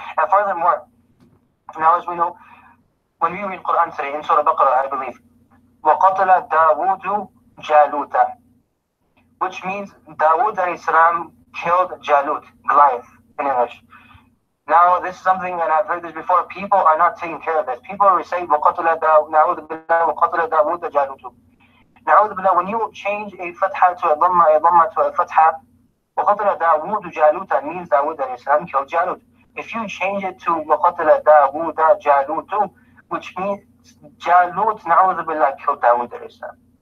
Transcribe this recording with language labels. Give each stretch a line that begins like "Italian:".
English: And furthermore, now as we know, when we read Quran today in Surah Baqarah, I believe,
Arabic: وَقَتَلَ دَاوُودُ جَالُوتَ,
English: which means Dawood alayhi salam killed Jalut, Goliath in English. Now this is something, and I've heard this before, people are not taking care of this. People recite
Arabic: وَقَتَلَ دَاوُودَ جَالُوتُ.
English: Now when you change a fatha to a dhamma to a fatha,
Arabic: وَقَتَلَ دَاوُودُ جَالُوتَ
English: means Dawood alayhi salam killed Jalut. If you change it to
Arabic: وَقَتَلَ دَاوُودَ جَالُوتُ,
English: which means Jalut, na'udhu billah, killed Dawood alayhi salam.